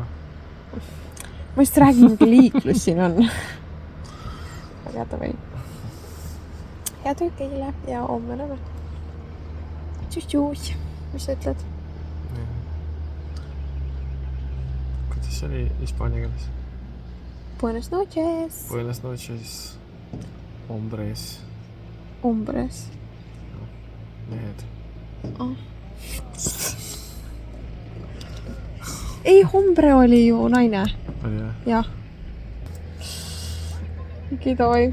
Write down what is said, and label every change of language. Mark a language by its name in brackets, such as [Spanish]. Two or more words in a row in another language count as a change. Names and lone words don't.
[Estonian] Ma just räägin, mingi liiklus siin on. Aga jäta või. Head öökeile ja homme näeme. Tšus-tšus, mis sa ütled? Kuidas see oli hispaania keeles? [Spanish] Buenas noches. Buenas noches. Hombres. Hombres. [Estonian] Mehed. Ei, hombre oli ju naine. Oli jah? Jah. Kidoi.